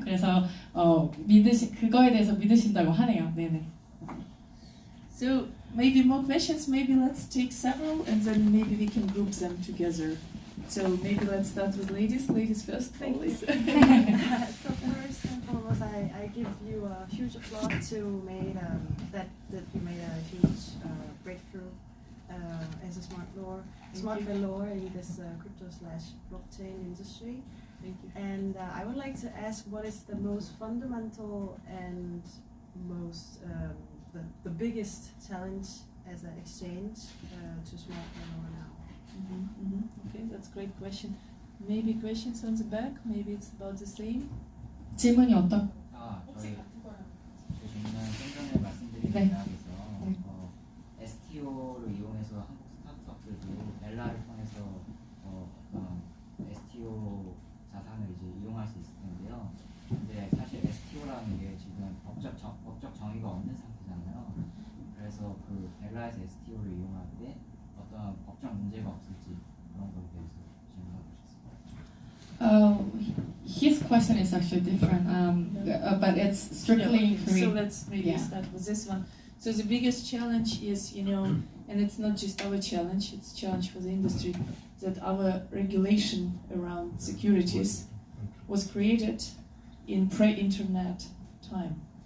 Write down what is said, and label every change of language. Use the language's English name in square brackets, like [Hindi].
[Korean] 그래서 그거에 대해서 믿으신다고 하네요. 네네. [English] So maybe more questions. Maybe let's take several, and then maybe we can group them together. So maybe let's start with ladies. Ladies first, please. So first and foremost, I give you a huge applause to that you made a huge breakthrough as a smart valor in this crypto/blockchain industry. Thank you. And I would like to ask, what is the most fundamental and most the biggest challenge as an exchange to smart valor now? Okay, that's a great question. Maybe questions on the back. Maybe it's about the same. [Korean] 질문이 어떤? 저희 제 질문은 좀 전에 말씀드린 네. 맥락에서 네. STO를 이용해서 한국 스타트업들도 벨라를 통해서 어떤 STO 자산을 이제 이용할 수 있을 텐데요. 근데 사실 STO라는 게 지금 법적 정의가 없는 상태잖아요. 그래서 그 벨라에서 STO를 이용할 때 어떤 법적 문제가 없을지 그런 거에 대해서 질문하고 싶습니다. [English] His question is actually different, but it's strictly Okay, so Korean. let's maybe Yeah. start with this one. So the biggest challenge is, and it's not just our challenge, it's a challenge for the industry, that our regulation around securities was created in pre-internet time.